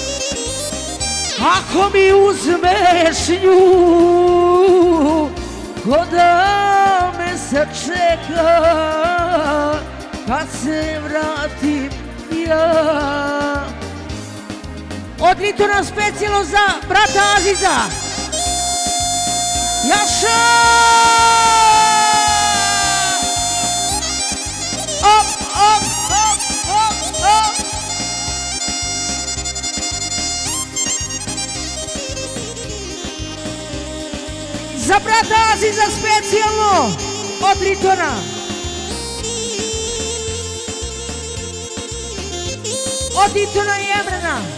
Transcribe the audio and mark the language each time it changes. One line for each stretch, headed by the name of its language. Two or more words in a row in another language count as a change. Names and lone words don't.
Bosnian: Ako mi uzmeš nju, ko da me sačeka, kad se vratim ja. Odlito nam specijalno za brata Aziza. Jaša! Op, op, op, op, op. Za brata Aziza specijalno od Litona. Od Litona i Emrana.